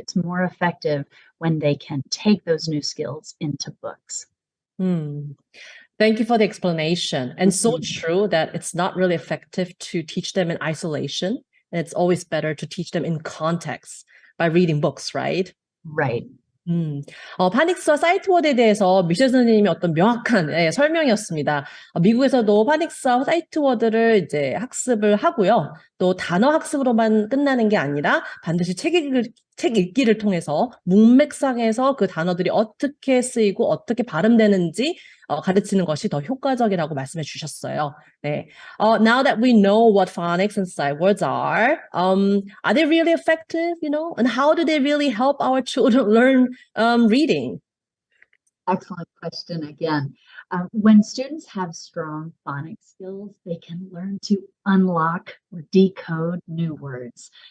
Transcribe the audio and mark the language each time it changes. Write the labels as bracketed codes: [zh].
[en] It's more effective when they can take those new skills into books. Thank you for the explanation. And so true that it's not really effective to teach them in isolation. And it's always better to teach them in context by reading books, right? Right. [ko] 파닉스와 사이트워드에 대해서 미셸 선생님이 어떤 명확한 설명이었습니다. 미국에서도 파닉스와 사이트워드를 이제 학습을 하고요. 또 단어 학습으로만 끝나는 게 아니라 반드시 책 읽기를 통해서 문맥상에서 그 단어들이 어떻게 쓰이고 어떻게 발음되는지 가르치는 것이 더 효과적이라고 말씀해 주셨어요. 네. [en] Now that we know what phonics and sight words are they really effective, and how do they really help our children learn reading? Excellent question again. When students have strong phonics skills, they can learn to unlock or decode new words.